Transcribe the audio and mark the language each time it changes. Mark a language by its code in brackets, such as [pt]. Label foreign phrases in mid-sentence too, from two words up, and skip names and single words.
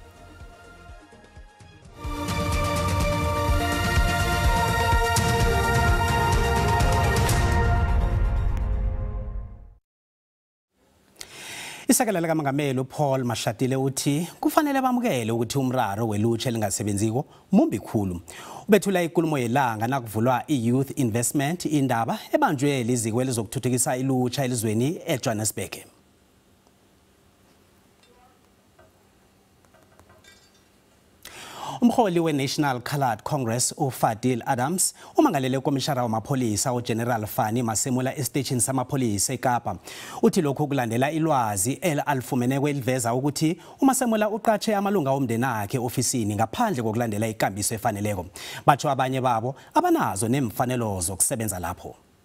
[nr] Isekela likamongameli uPaul Mashatile uthi kufanele bamukele ukuthi umraro welutsha elingasebenziko mumbi khulu. Ubethula inkulumo yelanga nakuvulwa iYouth Investment indaba ebanjwe liziko elizokuthuthukisa ilutsha elizweni eJohannesburg. Umholi weNational Coloured Congress uFadil Adams umangalele ukomishara wamapolisa uGeneral Fani Masemula estation samapolisa eKapa uthi lokho kulandela ilwazi alifumene kweliveza ukuthi uMasemula uqatshe amalunga omndeni akhe ofisini ngaphandle kokulandela ikambiso efaneleko batsho abanye babo abanazo nemfanelo zokusebenza lapho.